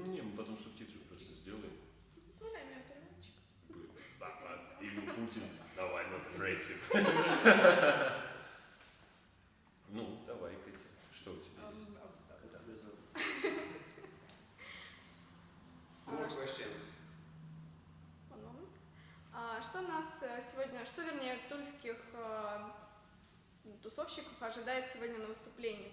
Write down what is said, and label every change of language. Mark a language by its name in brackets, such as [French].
[Russian] Не, мы потом субтитры просто сделаем. Ну, дай мне переводчик. [English] Evil Putin, no, I'm not afraid of him. [Russian] Ну, давай, Катя, что у тебя есть? [English] More questions. One moment. [Russian] Что нас сегодня, что вернее тульских тусовщиков ожидает сегодня на выступлении?